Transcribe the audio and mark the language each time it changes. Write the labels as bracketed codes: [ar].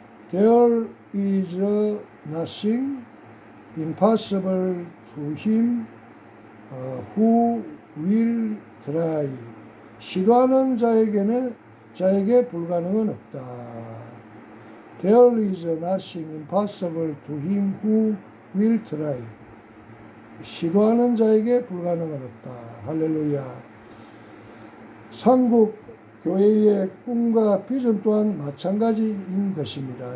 [en] There is nothing impossible to him who will try. [ko] 시도하는 자에게 불가능은 없다. [en] There is nothing impossible to him who will try. [ko] 시도하는 자에게 불가능은 없다. 할렐루야. 삼국 교회의 꿈과 비전 또한 마찬가지인 것입니다.